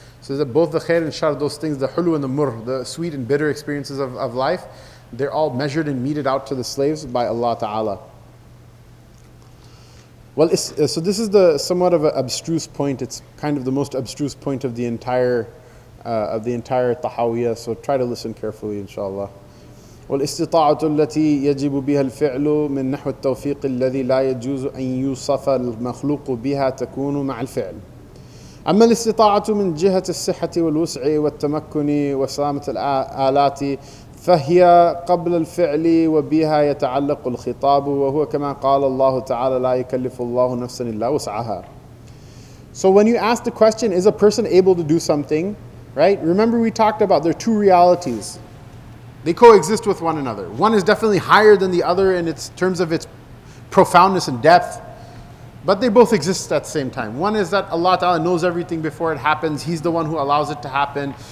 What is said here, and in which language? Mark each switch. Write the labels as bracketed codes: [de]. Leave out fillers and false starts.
[en] So that both the khair and shar, those things, the hulu and the mur, the sweet and bitter experiences of life, they're all measured and meted out to the slaves by Allah Ta'ala. Well, so this is somewhat of an abstruse point. It's kind of the most abstruse point of the entire Tahawiyyah. So try to listen carefully, inshallah. [ar] والاستطاعة التي يجب بها الفعل من نحو التوفيق الذي لا يجوز أن يوصف المخلوق بها تكون مع الفعل. أما الاستطاعة من جهة الصحة والوسع والتمكن وسلامة الآلات فهي قبل الفعل وبها يتعلق الخطاب وهو كما قال الله تعالى لا يكلف الله نفسا إلا وسعها. [en] So when you ask the question, is a person able to do something, right? Remember we talked about there are two realities. They coexist with one another. One is definitely higher than the other in terms of its profoundness and depth, but they both exist at the same time. One is that Allah Ta'ala knows everything before it happens. He's the one who allows it to happen.